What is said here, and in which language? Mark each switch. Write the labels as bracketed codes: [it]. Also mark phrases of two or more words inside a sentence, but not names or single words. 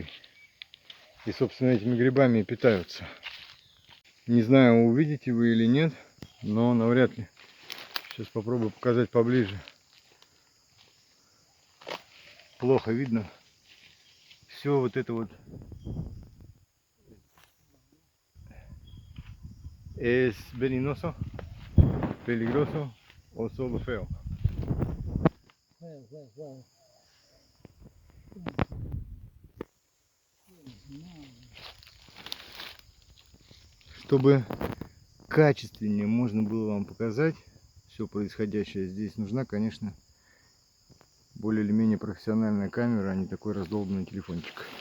[ru] И, собственно, этими грибами и питаются. Не знаю, увидите вы или нет, но навряд ли. Сейчас попробую показать поближе. Плохо видно. Все вот это вот. [es] Es venenoso, peligroso o solo feo. [ru] Чтобы качественнее можно было вам показать все происходящее здесь, нужна, конечно, более или менее профессиональная камера, а не такой раздолбанный телефончик.